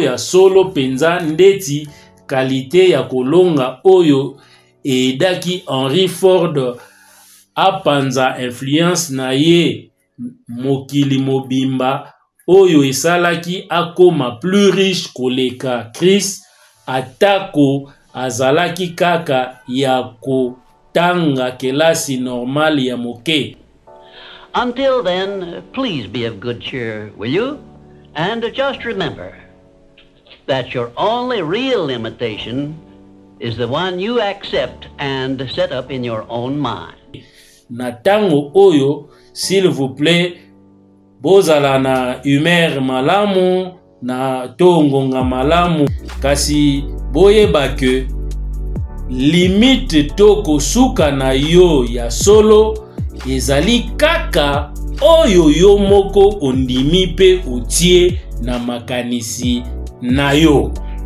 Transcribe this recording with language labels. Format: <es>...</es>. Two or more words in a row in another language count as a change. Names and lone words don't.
<ln>ya solo penza ndeti qualité ya kolonga oyo edaki Henry Ford apanza influence na ye mokili mobimba oyo esalaki akoma</ln> <fr>plus riche</fr> <ln>koleka Chris atako azalaki kaka ya kotanga kelasi normal ya moke.</ln> <en>Until then, please be of good cheer, will you? And just remember that your only real limitation is the one you accept and set up in your own mind.</en> <ln>Na tango oyo,</ln> <fr>s'il vous plaît,</fr> <ln>bozala na humeur malamu, na tongonga malamu, kasi boyeba ke limite toko suka na yo ya solo, ezali kaka oyo yo moko ondimi pe otie na makanisi na yo.</ln>